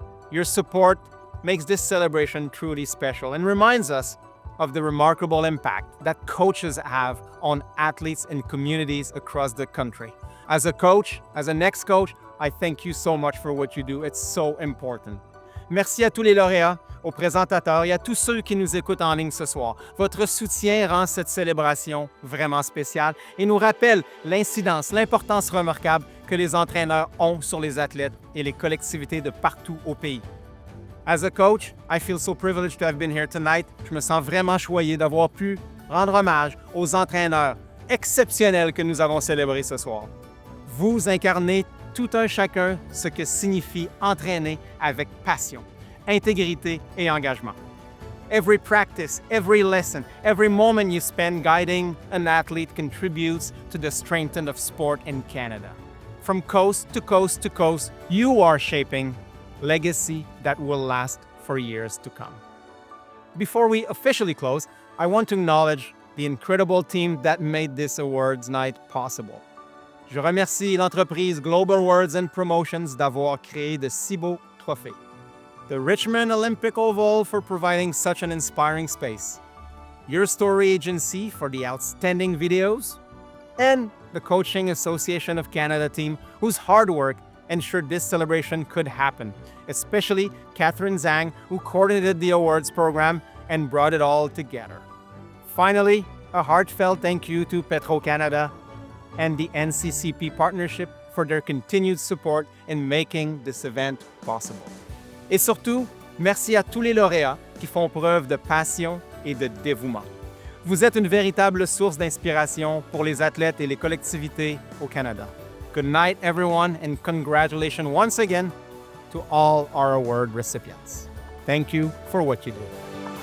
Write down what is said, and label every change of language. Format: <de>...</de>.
<en>Your support makes this celebration truly special and reminds us of the remarkable impact that coaches have on athletes and communities across the country. As a coach, as an ex-coach, I thank you so much for what you do. It's so important.</en> <fr>Merci à tous les lauréats, aux présentateurs et à tous ceux qui nous écoutent en ligne ce soir. Votre soutien rend cette célébration vraiment spéciale et nous rappelle l'incidence, l'importance remarquable que les entraîneurs ont sur les athlètes et les collectivités de partout au pays.</fr> <en>As a coach, I feel so privileged to have been here tonight.</en> <fr>Je me sens vraiment choyé d'avoir pu rendre hommage aux entraîneurs exceptionnels que nous avons célébrés ce soir. Vous incarnez tout un chacun ce que signifie entraîner avec passion, intégrité et engagement.</fr> <en>Every practice, every lesson, every moment you spend guiding an athlete contributes to the strengthening of sport in Canada. From coast to coast to coast, you are shaping legacy that will last for years to come. Before we officially close, I want to acknowledge the incredible team that made this awards night possible.</en> <fr>Je remercie l'entreprise Global Awards and Promotions d'avoir créé de si beaux trophées.</fr> <en>The Richmond Olympic Oval for providing such an inspiring space. Your Story Agency for the outstanding videos. And the Coaching Association of Canada team whose hard work ensured this celebration could happen, especially Catherine Zhang, who coordinated the awards program and brought it all together. Finally, a heartfelt thank you to Petro-Canada and the NCCP partnership for their continued support in making this event possible.</en> <fr>Et surtout, merci à tous les lauréats qui font preuve de passion et de dévouement. Vous êtes une véritable source d'inspiration pour les athlètes et les collectivités au Canada.</fr> <en>Good night, everyone, and congratulations once again to all our award recipients. Thank you for what you do.</en>